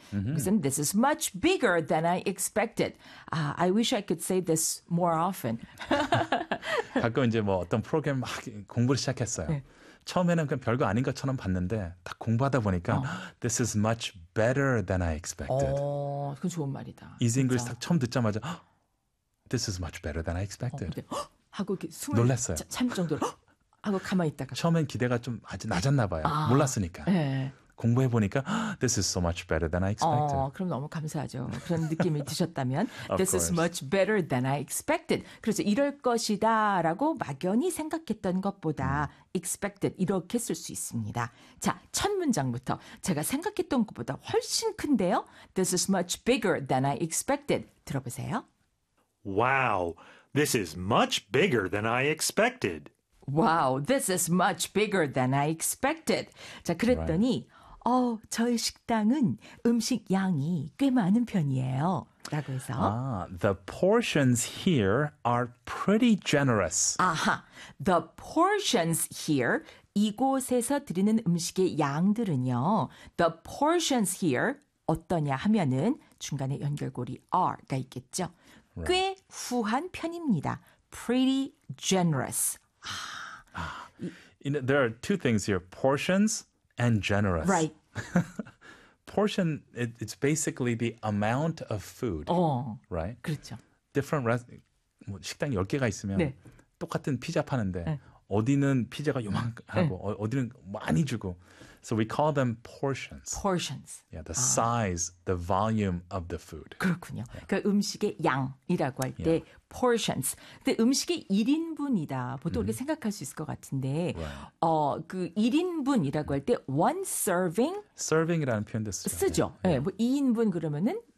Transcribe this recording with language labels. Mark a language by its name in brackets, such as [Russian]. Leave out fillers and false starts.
[Korean] 그래서 [English] this is much bigger than I expected. I wish I could say this more often. [Korean] 가끔 이제 뭐 어떤 프로그램 막 공부를 시작했어요. 처음에는 그냥 별거 아닌 것처럼 봤는데 딱 공부하다 보니까 [English] This is much better than I expected. [Korean] 그건 좋은 말이다. [English] 이즈 잉글리시 [Korean] 진짜. 딱 처음 듣자마자 [English] This is much better than I expected. [Korean] 근데 하고 이렇게 숨을 놀랐어요. 참을 정도로 하고 가만히 있다가. 처음엔 기대가 좀 아주 낮았나 봐요. 몰랐으니까. 예. 공부해 보니까 [English] This is so much better than I expected. [Korean] 그럼 너무 감사하죠. 그런 느낌이 드셨다면 [English] Of This is course. much better than I expected. [Korean] 그래서 이럴 것이다 라고 막연히 생각했던 것보다 expected 이렇게 쓸수 있습니다. 자, 첫 문장부터 제가 생각했던 것보다 훨씬 큰데요. [English] This is much bigger than I expected. [Korean] 들어보세요. [English] Wow, this is much bigger than I expected. Wow, this is much bigger than I expected. [Korean] 자, [English] Right. [Korean] 그랬더니 저희 식당은 음식 양이 꽤 많은 편이에요. 라고 해서. [English] Ah, the portions here are pretty generous. [Korean] 아하, [English] the portions here, [Korean] 이곳에서 드리는 음식의 양들은요. [English] The portions here, [Korean] 어떠냐 하면은 중간에 연결고리 are가 있겠죠. 네. 꽤 후한 편입니다. [English] Pretty generous. You know, there are two things here, portions and generous. Right. Portion, it's basically the amount of food, right? [Korean] 그렇죠. Different 뭐 식당이 10개가 있으면 네. 똑같은 피자 파는데 어디는 피자가 요만하고 어디는 많이 주고. [English] So we call them portions. Portions. Yeah, the size, the volume of the food. [Korean] 그렇군요. 그러니까 음식의 양이라고 할 [English] Yeah. [Korean] 때 portions. 근데 음식의 1인분이다. 보통 이렇게 생각할 수 있을 것 같은데, [English] Right. [Korean] 그 1인분이라고 할때 [English] one serving [Korean] Serving이라는 표현도 쓰죠. 쓰죠. 예, 네, 뭐 2인분 그러면은